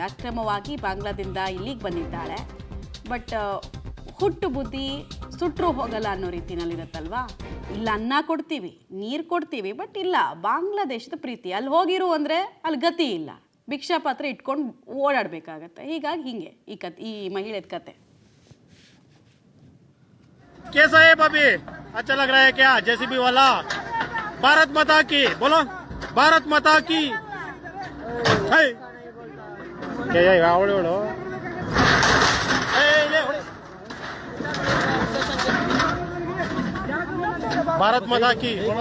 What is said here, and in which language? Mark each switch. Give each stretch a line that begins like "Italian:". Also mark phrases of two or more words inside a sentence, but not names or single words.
Kannada: ಅಕ್ರಮವಾಗಿ ಬಾಂಗ್ಲಾದಿಂದ ಇಲ್ಲಿಗೆ ಬಂದಿದ್ದಾಳೆ. ಬಟ್ ಹುಟ್ಟು ಬುದ್ಧಿ ಸುಟ್ಟರು ಹೋಗಲ್ಲ ಅನ್ನೋ ರೀತಿನಲ್ಲಿರುತ್ತಲ್ವಾ. ಇಲ್ಲ ಅನ್ನ ಕೊಡ್ತೀವಿ, ನೀರು ಕೊಡ್ತೀವಿ, ಬಟ್ ಇಲ್ಲ ಬಾಂಗ್ಲಾದೇಶದ ಪ್ರೀತಿ. ಅಲ್ಲಿ ಹೋಗಿರು ಅಂದರೆ ಅಲ್ಲಿ ಗತಿ ಇಲ್ಲ, ಭಿಕ್ಷಾ ಪಾತ್ರ ಇಟ್ಕೊಂಡು ಓಡಾಡಬೇಕಾಗತ್ತೆ. ಹೀಗಾಗಿ ಹಿಂಗೆ ಈ ಮಹಿಳೆದ ಕತೆ.
Hindi: कैसा है भाभी? अच्छा लग रहा है क्या? जेसीबी वाला भारत माता की बोलो, भारत माता की. क्या आवड़े भारत माता की.